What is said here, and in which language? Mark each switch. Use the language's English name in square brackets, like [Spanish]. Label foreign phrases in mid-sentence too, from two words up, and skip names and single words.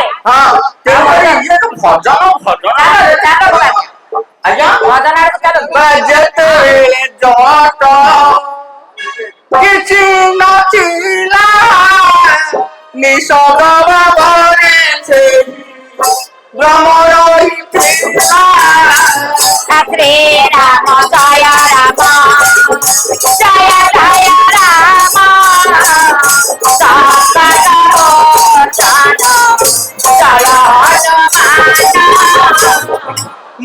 [Odia] ହଁ ତେଣୁକରି ଇଏ ତ ଭଜନ ଭଜନ ଆଜ୍ଞା ଭଜନ ଆଡକୁ ଚାଲୁ ଯେତେବେଳେ ଜଟ କିଛି ନଥିଲା ନିଶଗ ଭାବରେ ସେ ଭ୍ରମର [Sanskrit] श्री राम जय राम जय जय राम जय हनुमान